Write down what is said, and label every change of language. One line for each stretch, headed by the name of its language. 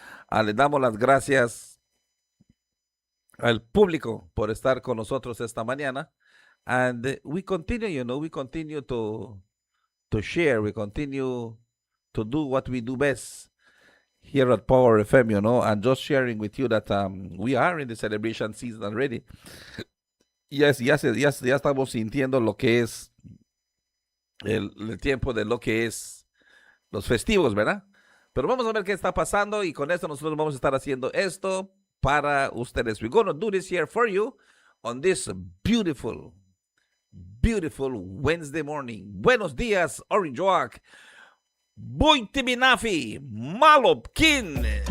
Spanish: Le damos las gracias al público por estar con nosotros esta mañana.
English: And we continue, you know, we continue to share. We continue to do what we do best here at Power FM, you know, and just sharing with you that we are in the celebration season already.
Spanish: Ya estamos sintiendo lo que es el tiempo de lo que es los festivos, ¿verdad? Pero vamos a ver qué está pasando y con esto nosotros vamos a estar haciendo esto para ustedes.
English: We're going to do this here for you on this beautiful Wednesday morning.
Spanish: Buenos días, Orange Oak. Buiti Binafi, Malopkin.